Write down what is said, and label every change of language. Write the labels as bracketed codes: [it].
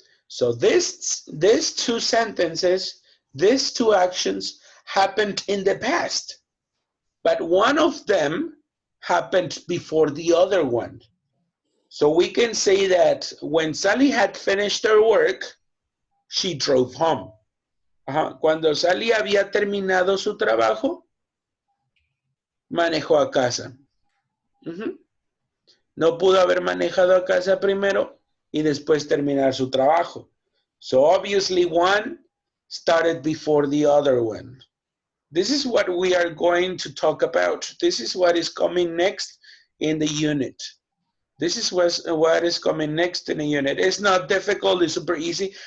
[en] So these two sentences, these two actions happened in the past, but one of them happened before the other one. So we can say that when Sally had finished her work, she drove home. [es] Cuando Sally había terminado su trabajo, manejó a casa. No pudo haber manejado a casa primero y después terminar su trabajo. [en] So obviously one started before the other one. This is what we are going to talk about. This is what is coming next in the unit. This is what is coming next in the unit. It's not difficult, it's super easy.